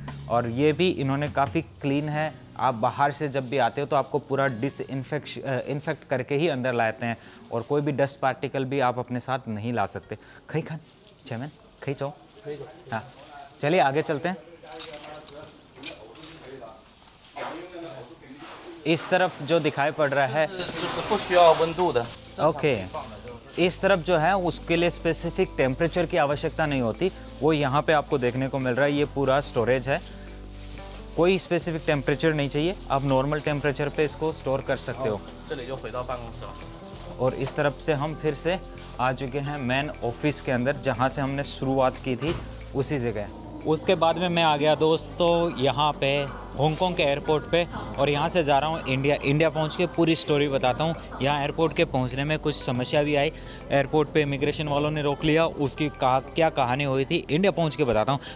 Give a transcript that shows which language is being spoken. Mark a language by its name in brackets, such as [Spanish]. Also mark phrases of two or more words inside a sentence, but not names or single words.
[Hindi] और ये भी इन्होंने काफ़ी क्लीन है। आप बाहर से जब भी आते हो तो आपको पूरा इन्फेक्ट करके ही अंदर लाते हैं और कोई भी [English] dust particle [Hindi] भी आप अपने साथ नहीं ला सकते। खई खान चैमन खई चाओ। हाँ चलिए आगे चलते हैं। इस तरफ जो दिखाई पड़ रहा है [Chinese] 就是不需要温度的。 [Hindi] ओके इस तरफ जो है उसके लिए [English] specific temperature [Hindi] की आवश्यकता नहीं होती, वो यहाँ पे आपको देखने को मिल रहा है। ये पूरा स्टोरेज है, कोई [English] specific temperature [Hindi] नहीं चाहिए, आप [English] normal temperature [Hindi] पे इसको स्टोर कर सकते हो। [Chinese] 这里就回到办公室了。 [Hindi] और इस तरफ से हम फिर से आ चुके हैं [English] main office [Hindi] के अंदर जहाँ से हमने शुरुआत की थी उसी जगह। उसके बाद में मैं आ गया दोस्तों यहाँ पे हांगकांग के एयरपोर्ट पे और यहाँ से जा रहा हूँ इंडिया पहुँच के पूरी स्टोरी बताता हूँ। यहाँ एयरपोर्ट के पहुँचने में कुछ समस्या भी आई, एयरपोर्ट पे इमिग्रेशन वालों ने रोक लिया, उसकी क्या कहानी हुई थी इंडिया पहुँच के बताता हूँ।